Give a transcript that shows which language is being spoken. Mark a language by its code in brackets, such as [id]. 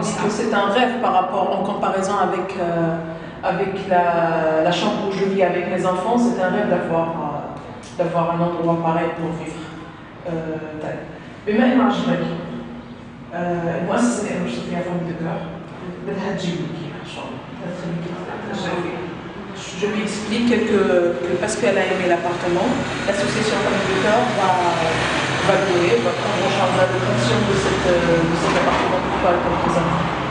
[fr] C'est un rêve par rapport, en comparaison avec la chambre où je vis avec mes enfants. C'est un rêve d'avoir un endroit pareil pour vivre. [ar] بما إنه عجبك المؤسسة اللي أنا بشتغل فيها فامي دو كور بدها تجيب لك إياها إن شاء الله، بدها تخليكي. [fr] Je lui explique parce qu'elle a aimé l'appartement, l'association Famille de Cœur va louer, va prendre en charge la location de cet appartement pour pas comme les enfants.